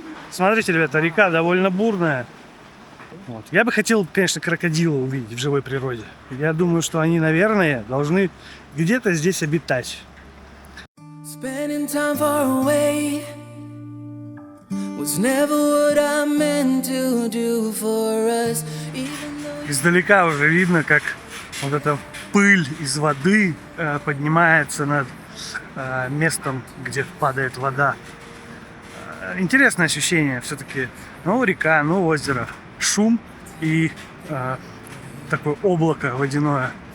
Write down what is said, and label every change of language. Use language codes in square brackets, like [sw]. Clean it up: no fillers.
[ru] Смотрите, ребята, река довольно бурная. Вот. Я бы хотел, конечно, крокодила увидеть в живой природе. Я думаю, что они, наверное, должны где-то здесь обитать. [en] Spending time far away was never what I meant to do for us. [ru] Издалека уже видно, как вот эта пыль из воды поднимается над местом, где падает вода. Интересное ощущение все-таки. Ну, река, ну, озеро. Шум и такое облако водяное.